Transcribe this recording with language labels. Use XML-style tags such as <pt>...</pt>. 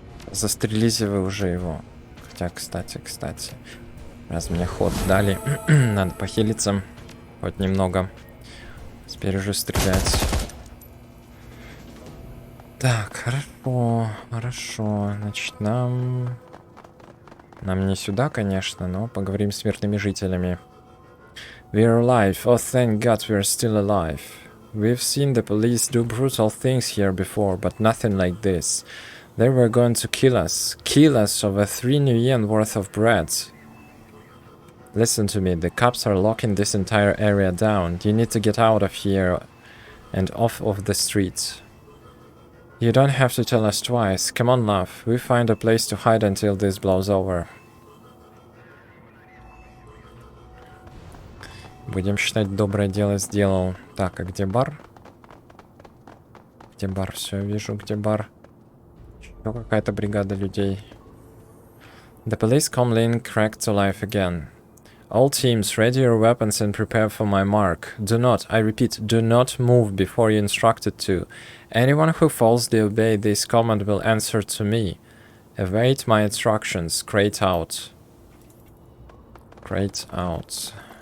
<ru>Застрелите вы уже его. Хотя, кстати. Раз мне ход дали, надо похилиться. Хоть немного. Теперь уже стрелять. Так, хорошо. Значит, нам не сюда, конечно, но поговорим с мирными жителями.</ru> <en>We're alive. Oh, thank God we're still alive. We've seen the police do brutal things here before, but nothing like this. They were going to kill us over 3 new yen worth of bread. Listen to me, the cops are locking this entire area down. You need to get out of here and off of the streets. You don't have to tell us twice. Come on, love. We find a place to hide until this blows over.</en> <ru>Будем считать, доброе дело сделал. Так, а где бар? Где бар? Все, вижу, где бар. Еще какая-то бригада людей.</ru> <en>The police come in cracked to life again. All teams, ready your weapons and prepare for my mark. Do not, I repeat, do not move before you're instructed to. Anyone who fails to obey this command will answer to me. Await my instructions. Crate out. Crate out.</en>